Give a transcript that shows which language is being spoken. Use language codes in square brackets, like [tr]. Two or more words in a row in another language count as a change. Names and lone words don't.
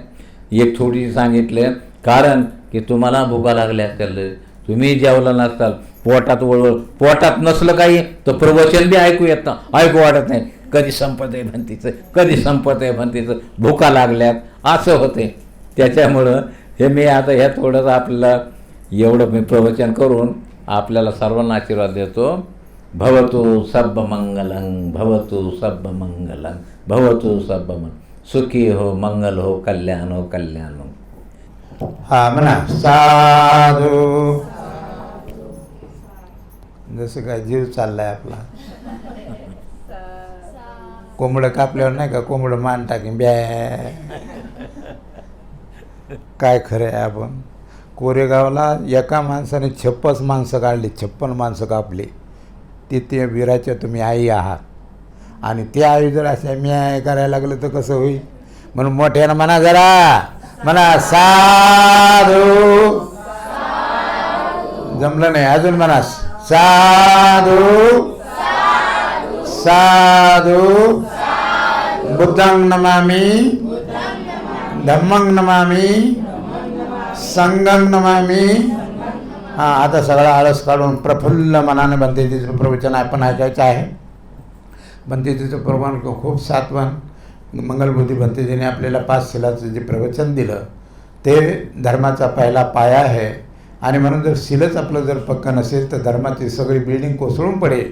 [mr] एक थोडीशी सांगितलं कारण की तुम्हाला भुका लागल्या असेल, तुम्ही जेवला नसताल, पोटात नसलं काही तर प्रवचन बी ऐकू येतं, ऐकू वाटत नाही. कधी संपत आहे म्हणतीचं, भुका लागल्यात असं होते. त्याच्यामुळं हे मी आता ह्या थोडंसं आपल्याला एवढं मी प्रवचन करून आपल्याला सर्वांना आशीर्वाद देतो. [pi] भवतु सब्बमंगलं, भवतु सब्बमंगलं, भवतु सब्बमंगलं. [hi] सुखी हो, मंगल हो, कल्याण हो, कल्याण हो. [mr] हा म्हणा साधू. जसं काय जीव चाललाय आपला. कोंबडं कापल्यावर नाही का कोंबडं मान टाकीन ब्या. काय खरं आहे. आपण कोरेगावला एका माणसाने 56 माणसं काढली, 56 माणसं कापली. ते वीराच्या तुम्ही आई आहात. आणि त्या आई जर अशा मी करायला लागलं तर कसं होईल. म्हणून मोठ्यानं म्हणा जरा, म्हणा साधू. जमलं नाही अजून म्हणा साधू साधू. [pi] बुद्धं नमामि, धम्मं नमामि, संघं नमामि. [mr] हां, आता सगळा आळस काढून प्रफुल्ल मनाने भंतेजीचं प्रवचन आपण ऐकायचं आहे. भंतेजीचं प्रवचन खूप सात्वन मंगलबुद्धी भंतेजीने आपल्याला 5 शिलाचं जे प्रवचन दिलं ते धर्माचा पहिला पाया आहे. आणि म्हणून जर शीलच आपलं जर पक्का नसेल तर धर्माची सगळी बिल्डिंग कोसळून पडेल.